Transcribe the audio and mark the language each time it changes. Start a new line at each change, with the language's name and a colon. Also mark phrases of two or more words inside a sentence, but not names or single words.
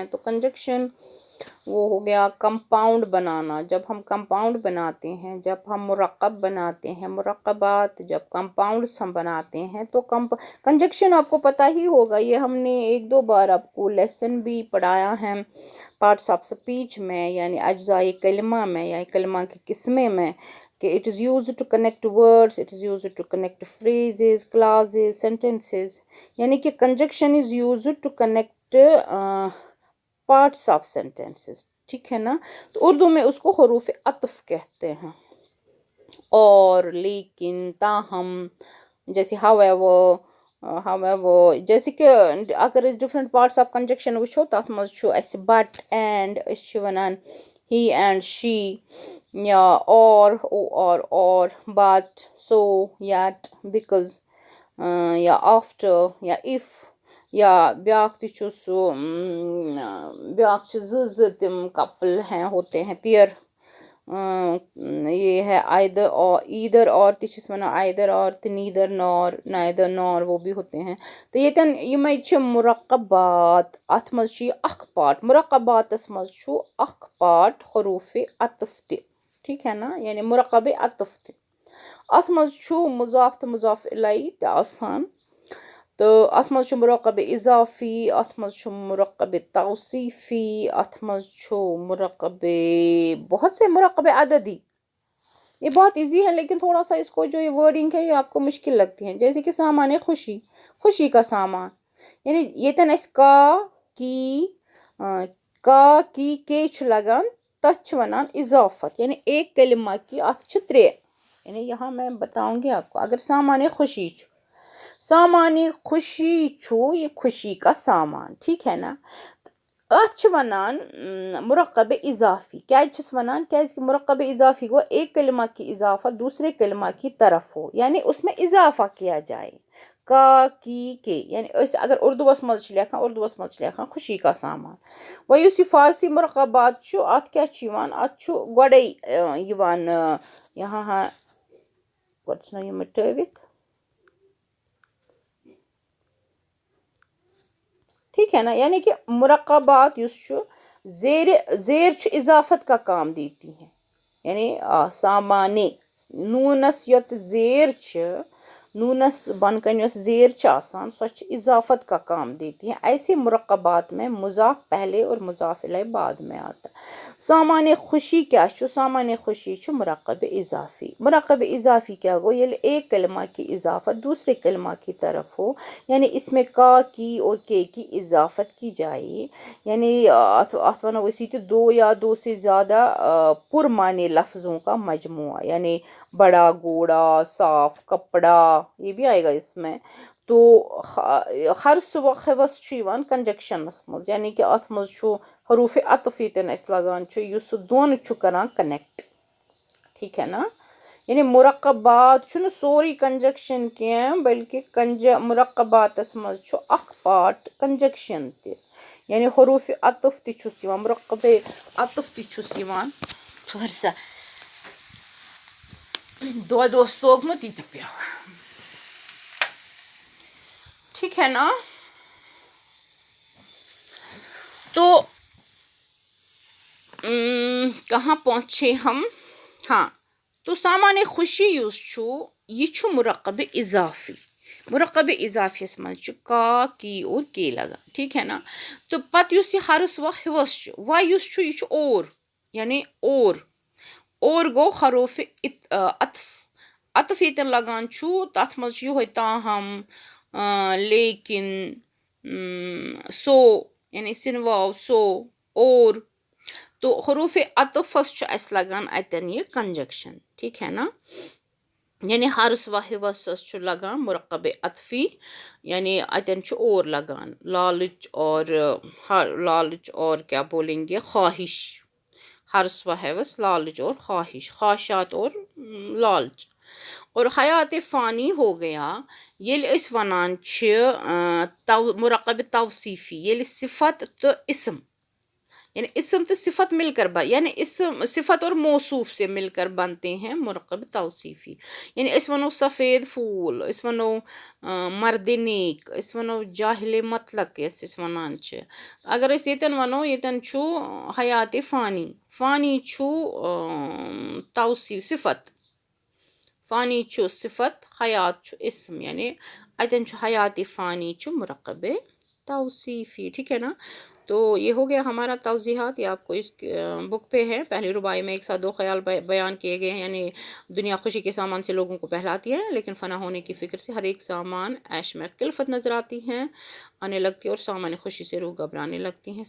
Urdu: تو کنجکشن وہ ہو گیا کمپاؤنڈ بنانا، جب ہم کمپاؤنڈ بناتے ہیں، جب ہم مرکب بناتے ہیں، مرکبات جب کمپاؤنڈس ہم بناتے ہیں تو کنجکشن آپ کو پتہ ہی ہوگا، یہ ہم نے ایک دو بار آپ کو لیسن بھی پڑھایا ہے
English: parts of speech
Urdu: میں، یعنی اجزائے کلمہ میں، یا کلمہ کی قسمیں میں، کہ
English: it is used to connect words, it is used to connect phrases, clauses, sentences،
Urdu: یعنی کہ
English: conjunction is used to connect parts of sentences،
Urdu: ٹھیک ہے نا؟ تو اردو میں اس کو حروف عطف کہتے ہیں، اور لیکن تاہم، جیسے however، جیسے کہ اگر
English: different parts of conjunction
Kashmiri: وچھو تَتھ منٛز چھُ اَسہِ
English: but and,
Kashmiri: أسۍ چھِ وَنان
English: he and she،
Urdu: یا
English: or but so yet because،
Urdu: یا after، یا if،
Kashmiri: یا بیاکھ تہِ چھُ سُہ بیاکھ چھِ زٕ تِم
Urdu: کپل ہیں ہوتے ہیں پیئر، یہ ہے either اور
Kashmiri: تہِ چھِس وَنان
Urdu: either اور تہِ
English: neither neither nor
Urdu: وہ بھی ہوتے ہیں۔
Kashmiri: تو ییٚتٮ۪ن یِمے چھِ مرکبات، اَتھ منٛز چھُ یہِ اکھ پارٹ، مرکباتس منٛز چھُ اکھ پارٹ حروف عطف تہِ، ٹھیک
Urdu: ہے نا، یعنی
Kashmiri: مرکب عطف تہِ، اَتھ منٛز چھُ مضاف تہٕ مضاف الیہ تہِ آسان، تہٕ اَتھ منٛز چھُ مرکب اضافی، اَتھ منٛز چھُ مرکب توصیفی، اَتھ منٛز چھُ مرکب بہت سے مرکب عددی،
Urdu: یہ بہت ایزی ہے، لیکن تھوڑا سا اس کو جو یہ ورڈنگ ہے یہ آپ کو مشکل لگتی ہے، جیسے کہ سامان خوشی، خوشی کا سامان، یعنی
Kashmiri: ییٚتٮ۪ن اَسہِ کی کے چھُ لگان تَتھ چھِ وَنان اضافت،
Urdu: یعنی ایک کلمہ کی
Kashmiri: اَتھ چھِ ترٛےٚ،
Urdu: یعنی یہاں میں بتاؤں گی آپ کو، اگر سامان خوشی چھُ، سامان خوشی چھُ یہ خوشی کا سامان، ٹھیک ہے نا،
Kashmiri: اتھ چھِ وَنان مرکب اضافی، کیٛازِ چھِس وَنان؟
Urdu: کیٛازِ کہ مرکب اضافی گو ایک کلمہ کی اضافت دوسرے کلمہ کی طرف ہو، یعنی اس میں اضافہ کیا جائے، کی کے،
Kashmiri: یعنی اگر اردوس منٛز چھِ لیکھان خوشی کا سامان، وۄنۍ یُس یہِ فارسی مرکبات چھُ اتھ کیٛاہ چھُ یِوان؟ اتھ چھُ گۄڈے یِوان یہاں گۄڈٕ ژھٕنو یہِ مِٹٲوِتھ،
Urdu: ٹھیک ہے نا، یعنی کہ مرکبات
Kashmiri: یُس چھُ زیر چھُ
Urdu: اضافت کا کام دیتی ہے، یعنی سامانے،
Kashmiri: نونس یوت زیر چھِ، نونس بن کن یوس زیر چھِ آسان سۄ چھِ
Urdu: اضافت کا کام دیتی ہے، ایسے مرکبات میں مضاف پہلے اور مضاف الیہ بعد میں آتا ہے۔
Kashmiri: سامان خوشی کیا چھُ؟ سامان خوشی چھُ مرکب اضافی، مرکب اضافی کیا گو؟
Urdu: ییٚلہِ ایک کلمہ کی اضافت دوسرے کلمہ کی طرف ہو، یعنی اس میں کا کی اور کے کی اضافت کی جائے،
Kashmiri: یعنی اتھ ونو أسۍ یہِ تہِ
Urdu: دو یا دو سے زیادہ پرمعنی لفظوں کا مجموعہ، یعنی بڑا گھوڑا، صاف کپڑا، یہ بھی آئے گا اس میں،
Kashmiri: تو ہر صبح حوث چھُ یِوان کنجکشنس منٛز، یعنی کہ اتھ منٛز چھُ حروف عطف ییٚتٮ۪ن اَسہِ لگان چھُ یُس سُہ دۄن چھُ کران کنیکٹ،
Urdu: ٹھیک ہے نا.
Kashmiri: یعنی مرکبات چھُنہٕ سورُے کنجکشن کینٛہہ بلکہ مرکباتس منٛز چھُ اکھ پارٹ کنجکشن تہِ. یعنی حروف عطف تہِ چھُس یِوان مرکب عطف تہِ چھُس یِوان. سا دۄد اوس لوگمُت یہِ تہِ پیوٚو.
Urdu: ٹھیک ہے نا. تو کہاں پہنچے ہم.
Kashmiri: ہاں تو سامان خوشی یُس چھُ یہِ چھُ مرکب اضافی. مرکب اضافیس منٛز چھُ کا کی اور کے لگان.
Urdu: ٹھیک ہے نا.
Kashmiri: تو پتہٕ یُس یہِ حرس و حِوس چھُ یُس چھُ یہِ چھُ اور. یعنی اور گوٚو حروف عطف. عطف ییٚتٮ۪ن لگان چھُ تتھ منٛز چھُ یِہوے تاہم لیکن سو یعنی سِنہٕ واو سو اور. تو حروف عطفس چھُ اَسہِ لگان اَتٮ۪ن یہِ کنجکشن.
Urdu: ٹھیک ہے نا.
Kashmiri: یعنی حرس و حِوسس چھُ لگان مرکب عطفی. یعنی اَتٮ۪ن چھُ اور لگان.
Urdu: لالچ اور کیا بولیں گے خواہش. حرس و حِوس لالچ اور خواہش. خواہشات اور لالچ. اور حیات فانی ہو گیا
Kashmiri: ییٚلہِ أسۍ وَنان چھِ
Urdu: مرکب توصیفی ییٚلہِ صفت تہٕ اسم یعنی اسم تو صفت مل کر یعنی اسم صفت اور موصوف سے مل کر بنتے ہیں مرکب توصیفی.
Kashmiri: یعنی أسۍ وَنو سفید پھوٗل أسۍ وَنو مرد نیک أسۍ وَنو جاہلِ مطلق یَتھ أسۍ وَنان چھِ. اگر أسۍ ییٚتٮ۪ن وَنو ییٚتٮ۪ن چھُ حیاتِ فانی چھُ توصیف صفت. فانی چھُ صفت حیات چھُ اسم. یعنی اَتٮ۪ن چھُ حیاتِ فانی چھُ مرکب توصیفی.
Urdu: ٹھیک ہے نا. تو یہ ہو گیا ہمارا توضیحات. یہ آپ کو اس بک پہ ہے. پہلی رباعی میں 102 خیال بیان کیے گئے ہیں. یعنی دنیا خوشی کے سامان سے لوگوں کو بہلاتی ہے لیکن فنا ہونے کی فکر سے ہر ایک سامان عیش میں کلفت نظر آتی ہیں آنے لگتی ہے اور سامان خوشی سے روح گھبرانے لگتی ہیں.